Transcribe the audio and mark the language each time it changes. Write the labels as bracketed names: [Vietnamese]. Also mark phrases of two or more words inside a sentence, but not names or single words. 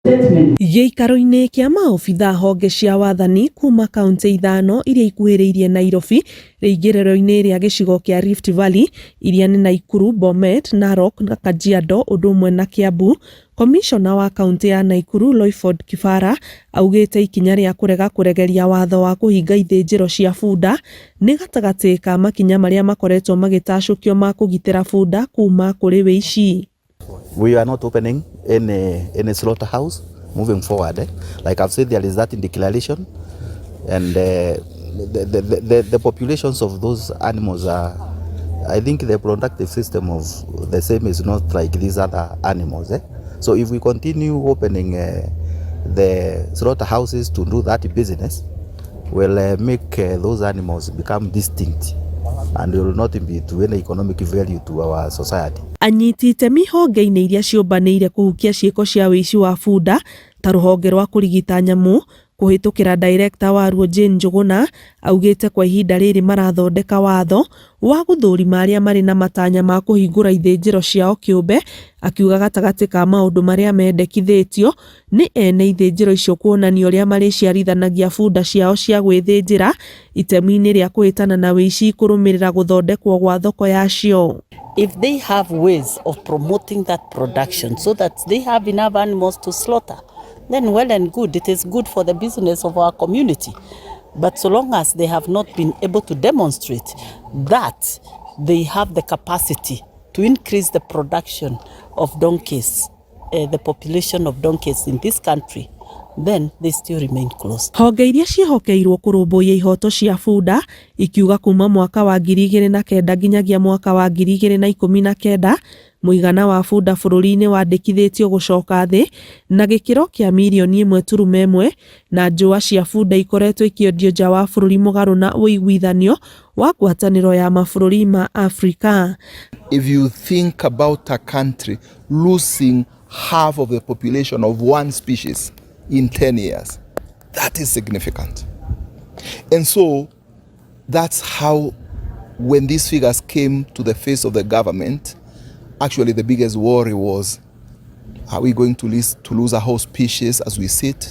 [Kikuyu] Gĩikaro-inĩ kĩa maobitha honge cia wathani kuma kaunti 5 iria ikuhĩrĩirie Nairobi rĩingĩrĩro-inĩ rĩa gĩcigo kĩa Rift Valley iria nĩ Nakuru, Bomet, Narok na Kajiado ũndũ ũmwe na Kiambu, komishona wa kaunti ya Nakuru Loyford Kibara augĩte ikinya rĩa kũrega kũregeria watho wa kũhinga ithĩnjĩro cia bunda nĩ gatagatĩ ka makinya marĩa makoretwo magĩtacũkio ma kũgitĩra bunda kuma kũrĩ ũici. [English] We are not opening any slaughterhouse moving forward. Like I've said, there is that in declaration, and the populations of those animals are, I think the reproductive system of the same is not like these other animals. So if we continue opening the slaughterhouses to do that business, will make those animals become distinct and will not be to any economic value to our society. [Kikuyu] Anyiti itemi honge-inĩ iria ciũmbanĩire kũhukia ciĩko cia ũici wa bunda ta rũhonge rwa kũrigita nyamũ kũhĩtũkĩra director waruo Jane Njuguna augĩte kwa ihinda rĩrĩ marathondeka watho wa gũthũrima arĩa marĩ na matanya ma kũhingũra ithĩnjĩro ciao kĩũmbe, akiuga gatagatĩ ka maũndũ marĩa mendekithĩtio nĩ ene ithĩnjĩro icio kuonania ũrĩa marĩciarithanagia bunda ciao cia gwĩthĩnjĩra itemi-inĩ rĩa kũhĩtana na ũici kũrũmĩrĩra gũthondekwo gwa thoko yacio. [English] If they have ways of promoting that production so that they have enough animals to slaughter, then well and good, it is good for the business of our community. But so long as they have not been able to demonstrate that they have the capacity to increase the production of donkeys, the population of donkeys in this country, then they still remain closed. [Kikuyu] Honge iria ciĩhokeirwo kũrũmbũiya ihoto cia bunda ikiuga kuma mwaka wa 2009 nginyagia mwaka wa 2019 mũigana wa bunda bũrũri-inĩ wandĩkithĩtio gũcoka thĩ na gĩkĩro kĩa mirioni 1.1 na njũa cia bunda ikoretwo ikĩendio nja wa bũrũri mũgarũ na ũiguithanio wa ngwatanĩro ya mabũrũri ma Afrika. [English] If you think about a country losing half of the population of one species in 10 years, that is significant. And so that's how, when these figures came to the face of the government, actually the biggest worry was, are we going to lose a whole species as we sit?